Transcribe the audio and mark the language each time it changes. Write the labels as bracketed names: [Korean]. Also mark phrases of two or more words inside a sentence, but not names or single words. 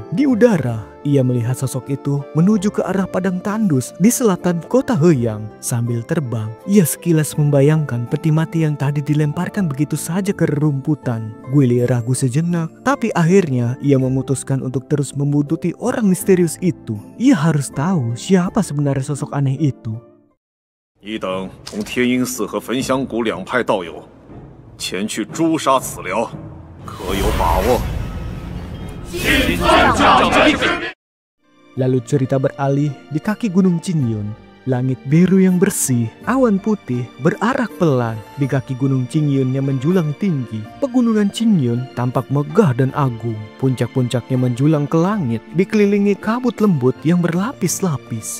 [Indonesian] Di udara, ia melihat sosok itu menuju ke arah padang tandus di selatan kota Heyang. Sambil terbang, ia sekilas membayangkan peti mati yang tadi dilemparkan begitu saja ke rerumputan. Guili ragu sejenak, tapi akhirnya ia memutuskan untuk terus membuntuti orang misterius itu. Ia harus tahu siapa sebenarnya sosok aneh itu. [Chinese] 你等同天鹰寺和焚香谷两派道友前去诛杀此僚，可有把握？ [Indonesian] Lalu cerita beralih di kaki Gunung Qingyun. Langit biru yang bersih, awan putih berarak pelan di kaki Gunung Qingyun yang menjulang tinggi. Pegunungan Qingyun tampak megah dan agung. Puncak-puncaknya menjulang ke langit, dikelilingi kabut lembut yang berlapis-lapis.